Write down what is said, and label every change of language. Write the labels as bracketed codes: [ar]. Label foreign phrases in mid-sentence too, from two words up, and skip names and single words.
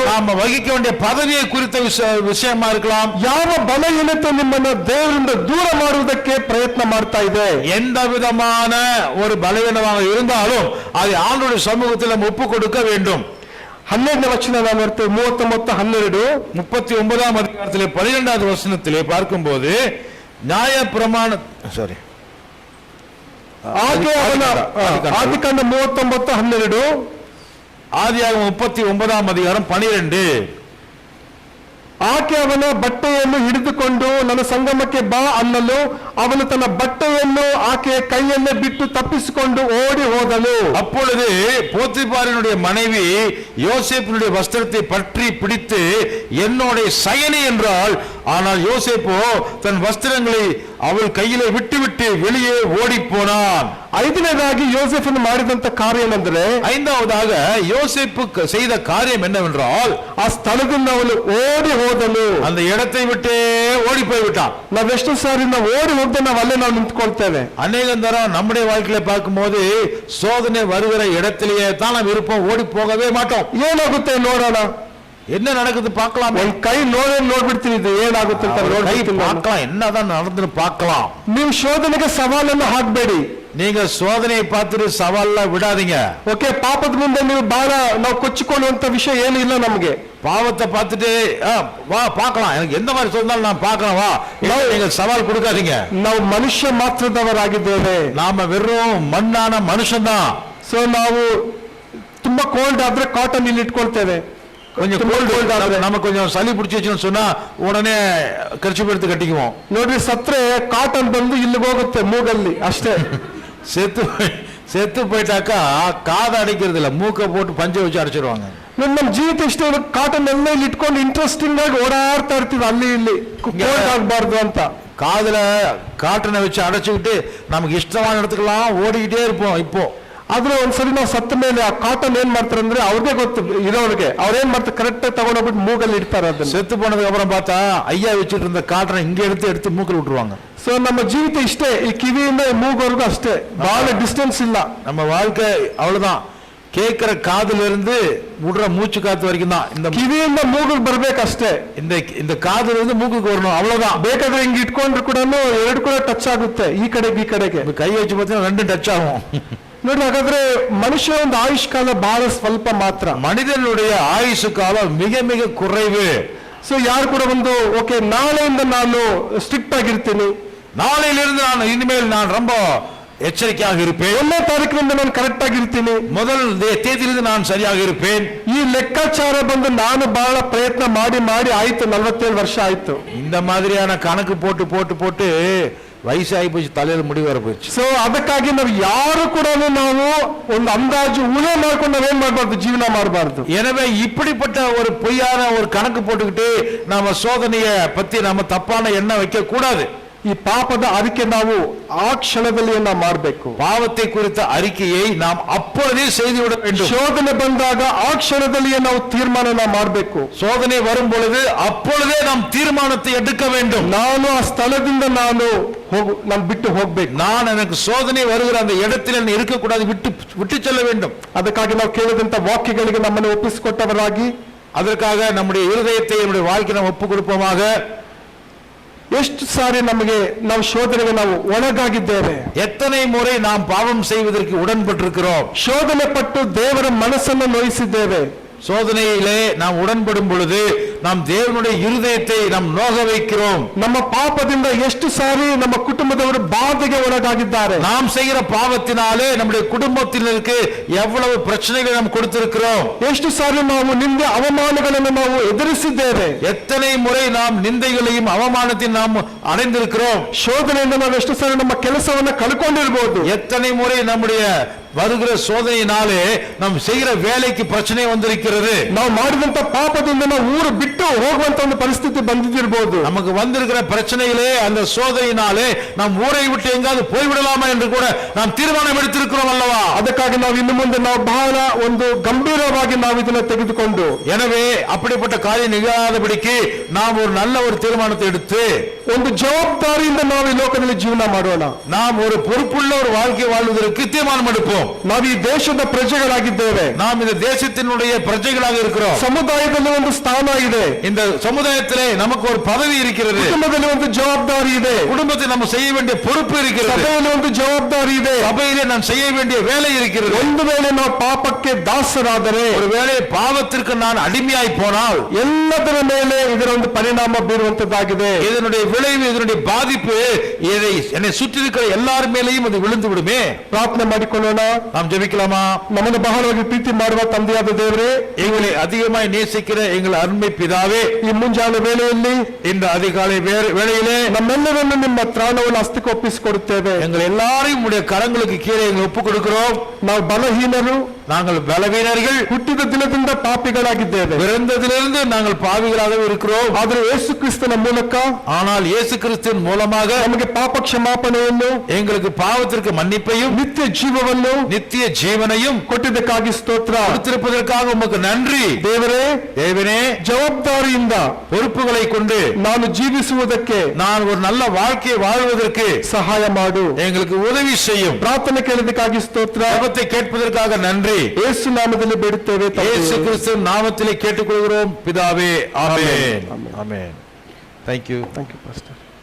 [ta] நாம வகிக்க வேண்டிய பதவியை குறித்த விஷயமா இருக்கலாம். [kn] ಯಾವ ಬಲಹೀನತೆ ನಿಮ್ಮನ್ನ ದೇವರಿಂದ ದೂರ ಮಾಡುವುದಕ್ಕೆ ಪ್ರಯತ್ನ ಮಾಡ್ತಾ ಇದೆ, [ta] எந்த விதமான ஒரு பலவீனமாக இருந்தாலும் அதை ஆண்டவருடைய சமூகத்தில் நம்ம ஒப்பு கொடுக்க வேண்டும். [kn] 12ನೇ ವಚನ ನಾವು ನೋಡ್ತೇವೆ, 39:12. [ta] 39ஆம் அதிகாரத்திலே 12வது வசனத்திலே பார்க்கும்போது நியாய பிரமாண [kn] ಆದಿಕಾಂಡ 39:12, [ta] ஆதியாகமம் 39ஆம் அதிகாரம் 12. [kn] ಆಕೆ ಅವನ ಬಟ್ಟೆಯನ್ನು ಹಿಡಿದುಕೊಂಡು ನನ್ನ ಸಂಗಮಕ್ಕೆ ಬಾ ಅನ್ನಲು ಅವನು ತನ್ನ ಬಟ್ಟೆಯನ್ನು ಆಕೆಯ ಕೈಯನ್ನೇ ಬಿಟ್ಟು ತಪ್ಪಿಸಿಕೊಂಡು ಓಡಿ ಹೋದನು. [ta] அப்பொழுது போத்திபாரினுடைய மனைவி யோசேப்பினுடைய வஸ்திரத்தை பற்றி பிடித்து என்னோட சயனி என்றாள். ஆனால் யோசேப்போ தன் வஸ்திரங்களை அவள் கையிலே விட்டுவிட்டு வெளியே ஓடி போனான். [kn] 5ನೇದಾಗಿ ಯೋಸೇಫನು ಮಾಡಿದಂತ ಕಾರ್ಯ ಏನಂದ್ರೆ, [ta] 5வதாக யோசேப்பு செய்த காரியம் என்னவென்றால் [kn] ಆ ಸ್ಥಳದಿಂದ ಅವನು ಓಡಿ ಹೋದನು, [ta] அந்த இடத்தை விட்டே ஓடி போய் விட்டான். [kn] ನಾವೆಷ್ಟು ಸಾರಿ ನಾವು ಓಡಿ ಹೋಗದೆ ನಾವು ಅಲ್ಲೇ ನಾವು ನಿಂತ್ಕೊಳ್ತೇವೆ. [ta] அநேகம் தரம் நம்முடைய வாழ்க்கையில பார்க்கும்போது சோதனை வருகிற இடத்திலேயே தான் நாம் இருப்போம், ஓடி போகவே மாட்டோம். [kn] ಏನಾಗುತ್ತೆ ನೋಡೋಣ, [ta] என்ன நடக்குது பார்க்கலாம், [kn] ಒಂದ್ ಕೈ ನೋಡ್ಬಿಡ್ತೀನಿ, ಇದು ಏನಾಗುತ್ತೆ ಅಂತ ನೋಡ್ಬಿಡ್ತೀನಿ, [ta] பார்க்கலாம், என்னதான் நடந்துன்னு பார்க்கலாம். [kn] ನೀವು ಶೋಧನೆಗೆ ಸವಾಲನ್ನು ಹಾಕ್ಬೇಡಿ, [ta] நீங்க சோதனையை பார்த்துட்டு சவால்ல விடாதீங்க. [kn] ಓಕೆ, ಪಾಪದ ಮುಂದೆ ನೀವು ಬಹಳ ನಾವು ಕೊಚ್ಚಿಕೊಳ್ಳುವಂತ ವಿಷಯ ಏನು ಇಲ್ಲ ನಮಗೆ. [ta] பாவத்தை பார்த்துட்டு வா பார்க்கலாம், எனக்கு எந்த மாதிரி சொன்னாலும் நான் பார்க்கலாம் வா, நீங்க சவால் கொடுக்காதீங்க. [kn] ನಾವು ಮನುಷ್ಯ ಮಾತ್ರದವರಾಗಿದ್ದೇವೆ, [ta] நாம வெறும் மண்ணான மனுஷன்தான். [kn] ಸೊ ನಾವು ತುಂಬಾ ಕೋಲ್ಡ್ ಆದ್ರೆ ಕಾಟನ್ ಇಲ್ಲಿ ಇಟ್ಕೊಳ್ತೇವೆ, [ta] கொஞ்சம் கோல்டு ஆದ್ರೆ நமக்கு கொஞ்சம் சளி பிடிச்சிச்சுன்னு சொன்னா உடனே கர்ச்சீப் எடுத்து கட்டிக்குவோம். [kn] ನೋಡ್ರಿ, ಸತ್ರೆ ಕಾಟನ್ ಬಂದು ಇಲ್ಲಿಗೆ ಹೋಗುತ್ತೆ ಮೂಗಲ್ಲಿ ಅಷ್ಟೇ. [ta] செத்து போயிட்டாக்கா காதை அடைக்கிறது இல்ல, மூக்க போட்டு பஞ்சை வச்சு அடைச்சிருவாங்க. [kn] ನಮ್ಮ ಜೀವಿತ ಇಷ್ಟ ಕಾಟನ್ ಎಲ್ಲ ಇಲ್ಲಿ ಇಟ್ಕೊಂಡು ಇಂಟ್ರೆಸ್ಟಿಂಗ್ ಆಗಿ ಓಡಾಡ್ತಾ ಇರ್ತೀವಿ ಅಲ್ಲಿ ಇಲ್ಲಿ, ಕೋಲ್ಡ್ ಆಗ್ಬಾರ್ದು ಅಂತ. [ta] காதுல காட்டனை வச்சு அடைச்சுக்கிட்டு நமக்கு இஷ்டமான இடத்துக்கெல்லாம் ஓடிக்கிட்டே இருப்போம். இப்போ [kn] ಆದ್ರೆ ಒಂದ್ಸರಿ ನಾವು ಸತ್ತ ಮೇಲೆ ಆ ಕಾಟನ್ ಏನ್ ಮಾಡ್ತಾರೆ ಅಂದ್ರೆ ಅವ್ರಿಗೆ ಗೊತ್ತು ಇರೋರಿಗೆ ಅವ್ರೇನ್ ಮಾಡ್ತಾರೆ ಕರೆಕ್ಟ್ ಆಗಿ ತಗೊಂಡೋಗ್ಬಿಟ್ಟು ಮೂಗಲ್ಲಿ ಇಡ್ತಾರೆ ಅದನ್ನ. [ta] செத்து போனதுக்கு அப்புறம் பார்த்தா ஐயா வச்சுட்டு இருந்த காட்டனை இங்க எடுத்து மூக்கில் விட்டுருவாங்க. [kn] ಸೊ ನಮ್ಮ ಜೀವಿತ ಇಷ್ಟೇ, ಈ ಕಿವಿಯಿಂದ ಈ ಮೂಗವರೆಗೂ ಅಷ್ಟೇ, ಬಹಳ ಡಿಸ್ಟೆನ್ಸ್ ಇಲ್ಲ. [ta] நம்ம வாழ்க்கை அவ்வளவுதான். கேட்கிற காதுல இருந்து விடுற மூச்சு காத்து வரைக்கும் தான். இந்த [kn] ಕಿವಿಯಿಂದ ಮೂಗಿಗೆ ಬರ್ಬೇಕಷ್ಟೇ. [ta] இந்த காதுல இருந்து மூக்குக்கு வரணும், அவ்வளவுதான். [kn] ಬೇಕಾದ್ರೆ ಹಿಂಗ್ ಇಟ್ಕೊಂಡ್ರು ಕೂಡ ಎರಡು ಕೂಡ ಟಚ್ ಆಗುತ್ತೆ, ಈ ಕಡೆಗೆ ಈ ಕಡೆಗೆ. [ta] கை வச்சு பார்த்தீங்கன்னா ரெண்டும் டச் ஆகும். [kn] ನೋಡಿ, ಹಾಗಾದ್ರೆ ಮನುಷ್ಯ ಒಂದು ಆಯುಷ್ ಕಾಲ ಬಹಳ ಸ್ವಲ್ಪ ಮಾತ್ರ. [ta] மனிதனுடைய ஆயுசு காலம் மிக மிக குறைவு. [kn] ಸೊ ಯಾರು ಕೂಡ ಒಂದು ಓಕೆ ನಾಳೆಯಿಂದ ನಾನು ಸ್ಟ್ರಿಕ್ಟ್ ಆಗಿರ್ತೀನಿ, [ta] நாளையிலிருந்து நான் இனிமேல் நான் ரொம்ப எச்சரிக்கையாக இருப்பேன், [kn] 1ನೇ ತಾರೀಕಿನಿಂದ ನಾನು ಕರೆಕ್ಟ್ ಆಗಿರ್ತೀನಿ, [ta] முதல் தேதியிலிருந்து நான் சரியாக இருப்பேன், [kn] ಈ ಲೆಕ್ಕಾಚಾರ ಬಂದು ನಾನು ಬಹಳ ಪ್ರಯತ್ನ ಮಾಡಿ ಮಾಡಿ ಆಯ್ತು 47 ವರ್ಷ ಆಯ್ತು. [ta] இந்த மாதிரியான கணக்கு போட்டு போட்டு போட்டு வயசாகி போச்சு, தலையில முடி வர போச்சு. [kn] ಸೊ ಅದಕ್ಕಾಗಿ ನಾವು ಯಾರು ಕೂಡ ನಾವು ಒಂದು ಅಂದಾಜು ಊಹೆ ಮಾಡ್ಕೊಂಡು ನಾವೇನ್ ಮಾಡಬಾರ್ದು, ಜೀವನ ಮಾಡಬಾರ್ದು. [ta] எனவே இப்படிப்பட்ட ஒரு பொய்யான ஒரு கணக்கு போட்டுக்கிட்டு நாம சோதனைய பத்தி நாம தப்பான எண்ணம் வைக்க கூடாது. [kn] ಈ ಪಾಪದ ಅರಿಕೆ ನಾವು ಆ ಕ್ಷಣದಲ್ಲಿ ನಾವು ಮಾಡಬೇಕು. [ta] பாவத்தை குறித்த அறிக்கையை நாம் அப்பொழுதே செய்துவிட வேண்டும். [kn] ಶೋಧನೆ ಬಂದಾಗ ಆ ಕ್ಷಣದಲ್ಲಿಯೇ ನಾವು ತೀರ್ಮಾನ ಮಾಡಬೇಕು. [ta] சோதனை வரும் பொழுது அப்பொழுதே நாம் தீர்மானத்தை எடுக்க வேண்டும். [kn] ನಾನು ಆ ಸ್ಥಳದಿಂದ ನಾನು ಬಿಟ್ಟು ಹೋಗ್ಬೇಕು. [ta] நான் எனக்கு சோதனை வருகிற அந்த இடத்தில் இருக்கக்கூடாது, விட்டு செல்ல வேண்டும். [kn] ಅದಕ್ಕಾಗಿ ನಾವು ಕೇಳಿದಂತ ವಾಕ್ಯಗಳಿಗೆ ನಮ್ಮನ್ನು ಒಪ್ಪಿಸಿಕೊಟ್ಟವರಾಗಿ, [ta] அதற்காக நம்முடைய இருதயத்தை நம்முடைய வாழ்க்கை நாம் ஒப்பு கொடுப்போமாக. [kn] ಎಷ್ಟು ಸಾರಿ ನಾವು ಶೋಧನೆಗೆ ನಾವು ಒಳಗಾಗಿದ್ದೇವೆ, [ta] எத்தனை முறை நாம் பாவம் செய்வதற்கு உடன்பட்டிருக்கிறோம், [kn] ಶೋಧನೆ ಪಟ್ಟು ದೇವರ ಮನಸ್ಸನ್ನು ನೋಯಿಸಿದ್ದೇವೆ. [ta] சோதனையிலே நாம் உடன்படும் பொழுது நாம் தேவனுடைய இருதயத்தை நாம் நோக வைக்கிறோம். [kn] ನಮ್ಮ ಪಾಪದಿಂದ ಎಷ್ಟು ಸಾರಿ ನಮ್ಮ ಕುಟುಂಬದವರು ಬಾಧೆಗೆ ಒಳಗಾಗಿದ್ದಾರೆ. [ta] நாம் செய்கிற பாவத்தினாலே நம்முடைய குடும்பத்தினருக்கு எவ்வளவு பிரச்சனைகளை நாம் கொடுத்திருக்கிறோம். [kn] ಎಷ್ಟು ಸಾರಿ ನಾವು ನಿಂದೆ ಅವಮಾನಗಳನ್ನು ನಾವು ಎದುರಿಸಿದ್ದೇವೆ. [ta] எத்தனை முறை நாம் நிந்தைகளையும் அவமானத்தையும் நாம் அடைந்திருக்கிறோம். [kn] ಶೋಧನೆಯಿಂದ ನಾವು ಎಷ್ಟು ಸಾರಿ ನಮ್ಮ ಕೆಲಸವನ್ನ ಕಳ್ಕೊಂಡಿರಬಹುದು. [ta] எத்தனை முறை நம்முடைய வருகிற சோதனையினாலே நாம் செய்கிற வேலைக்கு பிரச்சனை வந்திருக்கிறது. [kn] ನಾವು ಮಾಡಿದಂತ ಪಾಪದಿಂದ ನಾವು ಊರು ಬಿಟ್ಟು ಹೋಗುವಂತ ಒಂದು ಪರಿಸ್ಥಿತಿ ಬಂದಿರಬಹುದು. [ta] நமக்கு வந்திருக்கிற பிரச்சனையிலே அந்த சோதனையினாலே நாம் ஊரை விட்டு எங்காவது போய்விடலாமா என்று கூட நாம் தீர்மானம் எடுத்திருக்கிறோம் அல்லவா. [kn] ಅದಕ್ಕಾಗಿ ನಾವು ಇನ್ನು ಮುಂದೆ ನಾವು ಬಹಳ ಒಂದು ಗಂಭೀರವಾಗಿ ನಾವು ಇದನ್ನ ತೆಗೆದುಕೊಂಡು, [ta] எனவே அப்படிப்பட்ட காரியம் நிகழாதபடிக்கு நாம் ஒரு நல்ல ஒரு தீர்மானத்தை எடுத்து [kn] ಒಂದು ಜವಾಬ್ದಾರಿಯಿಂದ ನಾವು ಈ ಲೋಕದಲ್ಲಿ ಜೀವನ ಮಾಡೋಣ. [ta] நாம் ஒரு பொறுப்புள்ள ஒரு வாழ்க்கை வாழ்வதற்கு தீர்மானம் எடுப்போம். [kn] ನಾವು ಈ ದೇಶದ ಪ್ರಜೆಗಳಾಗಿದ್ದೇವೆ. [ta] நாம் இந்த தேசத்தினுடைய பிரஜைகளாக இருக்கிறோம். [kn] ಸಮುದಾಯದಲ್ಲಿ ಒಂದು ಸ್ಥಾನ ಇದೆ. [ta] இந்த சமுதாயத்திலே நமக்கு ஒரு பதவி இருக்கிறது. [kn] ಕುಟುಂಬದಲ್ಲಿ ಒಂದು ಜವಾಬ್ದಾರಿ ಇದೆ. [ta] குடும்பத்தில் நம்ம செய்ய வேண்டிய பொறுப்பு இருக்கிறது. [kn] ಸಭೆಯಲ್ಲಿ ಒಂದು ಜವಾಬ್ದಾರಿ ಇದೆ. [ta] சபையிலே நாம் செய்ய வேண்டிய வேலை இருக்கிறது. [kn] ಒಂದು ವೇಳೆ ನಾವು ಪಾಪಕ್ಕೆ ದಾಸರಾದರೆ, [ta] ஒருவேளை பாவத்திற்கு நான் அடிமையாய் போனால் [kn] ಎಲ್ಲದರ ಮೇಲೆ ಇದರ ಒಂದು ಪರಿಣಾಮ ಬೀರುವಂತದ್ದಾಗಿದೆ. [ta] இதனுடைய விளைவு, இதனுடைய பாதிப்பு என்னை சுற்றி இருக்கிற எல்லார் மேலேயும் அது விழுந்து விடுமே. [kn] ಪ್ರಾರ್ಥನೆ ಮಾಡಿಕೊಳ್ಳೋಣ. [ta] நாம் ஜெபிக்கலாமா? [kn] ನಮ್ಮನ್ನು ಬಹಳವಾಗಿ ಪ್ರೀತಿ ಮಾಡುವ ತಂದೆಯಾದ ದೇವರೇ, [ta] எங்களை அதிகமாய் நேசிக்கிற எங்கள் அருமை பிதாவே, [kn] ಈ ಮುಂಜಾನೆ ವೇಳೆಯಲ್ಲಿ [ta] இந்த அதிகாலை வேளையிலே [kn] ನಮ್ಮೆಲ್ಲರನ್ನು ನಿಮ್ಮ ತ್ರಾಣವನ್ನು ಹಸ್ತಕ್ಕೆ ಒಪ್ಪಿಸಿಕೊಡುತ್ತೇವೆ. [ta] எங்கள் எல்லாரையும் உடைய கரங்களுக்கு கீழே எங்களை ஒப்புக் கொடுக்கிறோம். [kn] ನಾವು ಬಲಹೀನರು, [ta] நாங்கள் பலவீனர்கள், [kn] ಹುಟ್ಟಿದ ದಿನದಿಂದ ಪಾಪಿಗಳಾಗಿದ್ದೇವೆ. [ta] பிறந்ததிலிருந்து நாங்கள் பாவிகளாகவே இருக்கிறோம். [kn] ಆದರೆ ಯೇಸು ಕ್ರಿಸ್ತನ ಮೂಲಕ, [ta] ஆனால் இயேசு கிறிஸ்துவின் மூலமாக [kn] ನಮಗೆ ಪಾಪ ಕ್ಷಮಾಪಣೆಯನ್ನು, [ta] எங்களுக்கு பாவத்திற்கு மன்னிப்பையும் [kn] ನಿತ್ಯ ಜೀವವನ್ನು [ta] நித்திய ஜீவனையும் [kn] ಕೊಟ್ಟಿದ್ದಕ್ಕಾಗಿ ಸ್ತೋತ್ರ. [ta] கொடுத்திருப்பதற்காக உமக்கு நன்றி. [kn] ದೇವರೇ, [ta] தேவனே, [kn] ಜವಾಬ್ದಾರಿಯಿಂದ [ta] பொறுப்புகளை கொண்டு [kn] ನಾನು ಜೀವಿಸುವುದಕ್ಕೆ [ta] நான் ஒரு நல்ல வாழ்க்கையை வாழ்வதற்கு [kn] ಸಹಾಯ ಮಾಡು. [ta] எங்களுக்கு உதவி செய்யும். [kn] ಪ್ರಾರ್ಥನೆ ಕೇಳಿದ್ದಕ್ಕಾಗಿ ಸ್ತೋತ್ರ. [ta] ஜெபத்தை கேட்பதற்காக நன்றி. [kn] ಯೇಸು ನಾಮದಲ್ಲಿ ಬೇಡುತ್ತೇವೆ ತಂದೆಯೇ. [ta] இயேசு கிறிஸ்துவின் நாமத்திலே கேட்டுக்கொள்கிறோம் பிதாவே. ஆமென். ஆமென். [en] Thank you. Thank you, Pastor.